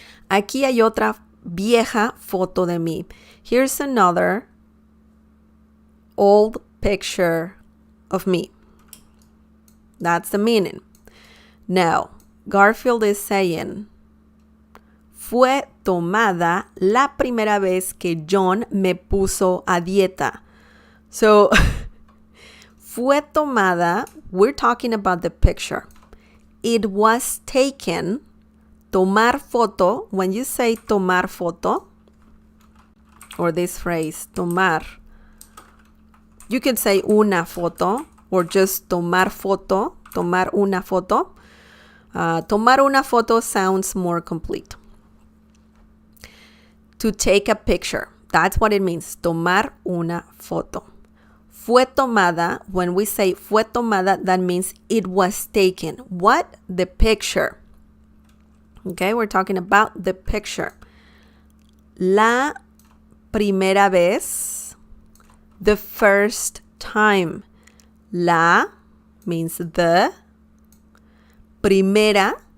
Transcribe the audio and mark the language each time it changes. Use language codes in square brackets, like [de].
[es] Aquí hay otra vieja foto de mí. [en] Here's another old picture of me. That's the meaning. [es] Now, Garfield is saying, fue tomada la primera vez que John me puso a dieta. [en] So, fue tomada, we're talking about the picture. It was taken, tomar foto, when you say tomar foto, or this phrase, tomar, you can say una foto, or just tomar foto, tomar una foto. Tomar una foto sounds more complete. To take a picture. That's what it means. Tomar una foto. [es] Fue tomada. [en] When we say fue tomada, that means it was taken. What? The picture. Okay, we're talking about the picture. La primera vez. The first time. La means the. Primera.